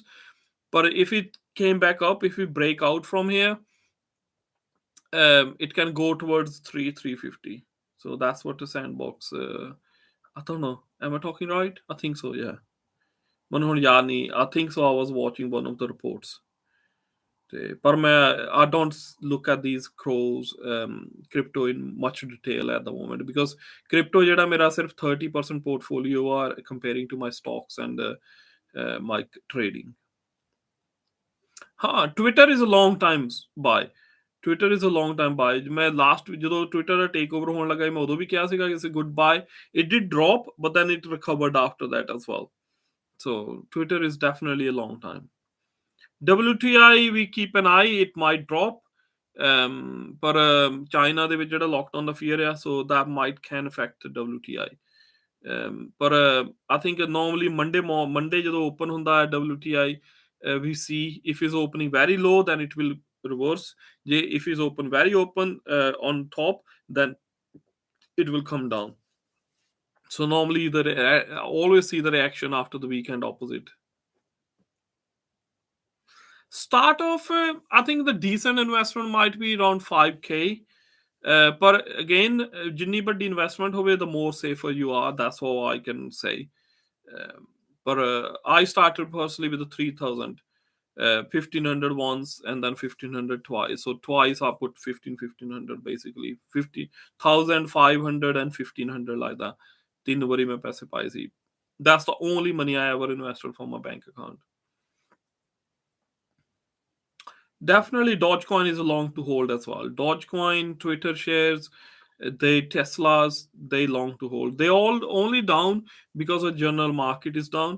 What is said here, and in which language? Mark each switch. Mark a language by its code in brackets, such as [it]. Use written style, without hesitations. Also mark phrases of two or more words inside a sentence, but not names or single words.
[en] But if it came back up, if we break out from here, it can go towards 350. So that's what the sandbox. I don't know. Am I talking right? I think so. Yeah. [pa] ਮੈਨੂੰ ਹੁਣ ਯਾਦ ਨਹੀਂ. [en] I think so. I was watching one of the reports. [pa] ਪਰ ਮੈਂ [en] I don't look at these crows crypto in much detail at the moment because crypto [pa] ਜਿਹੜਾ ਮੇਰਾ ਸਿਰਫ 30% [en] portfolio are comparing to my stocks and my trading. ਹਾਂ Twitter is a long time buy. Twitter is a long time buy. [pa] ਮੈਂ ਲਾਸਟ ਜਦੋਂ Twitter ਦਾ [en] take over [pa] ਹੋਣ ਲੱਗਾ ਮੈਂ ਉਦੋਂ ਵੀ ਕਿਹਾ ਸੀਗਾ ਕਿ [en] it's a good buy. It did drop but then it recovered after that as well. So Twitter is definitely a long time. WTI, we keep an eye, it might drop. [pa] But China ਦੇ ਵਿੱਚ ਜਿਹੜਾ lockdown ਦਾ fear ਆ, [en] so that might can affect the WTI. But I think normally Monday ਜਦੋਂ open ਹੁੰਦਾ ਹੈ WTI, we see if it's opening very low, then it will reverse. If it's open very open on top, then it will come down. So normally always see the reaction after the weekend opposite. Start off, I think the decent investment might be around 5K. But again, [pa] ਜਿੰਨੀ ਵੱਡੀ investment ਹੋਵੇ, [en] the more safer you are. That's all I can say. But I started personally with the 3,000, 1,500 once, and then 1,500 twice. So twice I put 1,500 basically. 50,000, 500, and 1,500 like that. [pa] 3 ਵਾਰੀ ਮੈਂ ਪੈਸੇ ਪਾਏ ਸੀ. [en] That's the only money I ever invested from my bank account. Definitely Dogecoin is a long to hold as well. Dogecoin, Twitter shares, Teslas, they long to hold. They all only down because the general market is down.